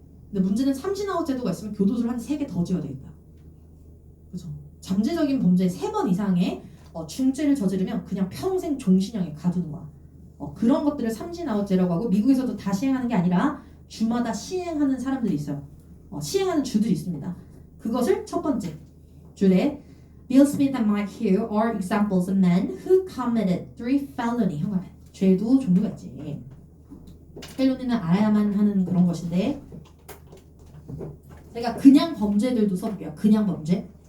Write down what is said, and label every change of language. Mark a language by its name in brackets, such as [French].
[Korean] 근데 문제는 삼진아웃 제도가 있으면 교도소를 한 3개 더 지어야 되겠다. 그죠? 잠재적인 범죄 3번 이상의 중죄를 저지르면 그냥 평생 종신형에 가두는 거야. 그런 것들을 삼진아웃제라고 하고 미국에서도 다 시행하는 게 아니라 주마다 시행하는 사람들이 있어요. 시행하는 주들이 있습니다. 그것을 첫 번째 줄에 [English] Bill Smith and Mike Hugh are examples of men who committed 3 felony. [Korean] 형광펜. 죄도 종류가 있지. 펠로니는 알아야만 하는 그런 것인데 제가 그냥 범죄들도 써볼게요. 그냥 범죄.